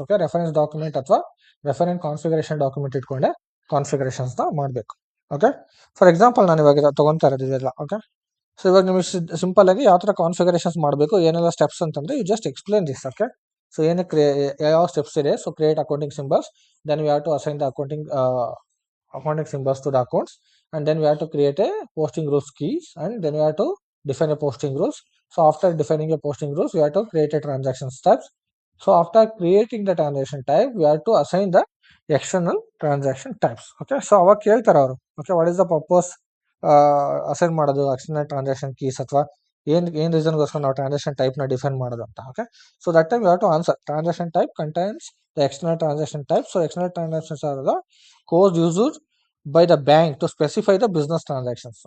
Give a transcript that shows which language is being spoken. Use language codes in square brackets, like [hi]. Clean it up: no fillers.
[kn] Okay, reference document ಅಥವಾ reference configuration document ಇಟ್ಕೊಂಡೆ ಕಾನ್ಫಿಗರೇಷನ್ಸ್ನ ಮಾಡಬೇಕು. ಓಕೆ, ಫಾರ್ ಎಕ್ಸಾಂಪಲ್ ನಾನು ಇವಾಗ ತೊಗೊತಾ ಇರೋದು ಇದೆಲ್ಲ. ಓಕೆ, ಸೊ ಇವಾಗ ನಿಮಗೆ ಸಿಂಪಲ್ ಆಗಿ ಯಾವ ಥರ ಕಾನ್ಫಿಗರೇಷನ್ಸ್ ಮಾಡಬೇಕು, ಏನೆಲ್ಲ ಸ್ಟೆಪ್ಸ್ ಅಂತಂದರೆ [en] You just explain this. Okay, [kn] so ಏನಕ್ಕೆ ಯಾವ ಸ್ಟೆಪ್ಸ್ ಇದೆ. [en] So create accounting symbols, then we have to assign the accounting accounting symbols to the accounts, and then we have to create a posting rules keys, and then we have to define a posting rules. So after defining a posting rules, we have to create a transaction steps. So after creating the transaction type, we have to assign the external transaction types. [kn] Okay, so ಅವಾಗ ಕೇಳ್ತಾರೆ ಅವರು, [en] okay, what is the purpose [kn] assign ಮಾಡೋದು external transaction keys, ಅಥವಾ ಏನ್ ರೀಸನ್ಗೋಸ್ಕರ ನಾವು transaction type ನ define ಮಾಡೋದು ಅಂತ. [en] Okay, so that time you have to answer transaction type contains the external transaction type. So external transactions are the code used by the bank to specify the business transactions.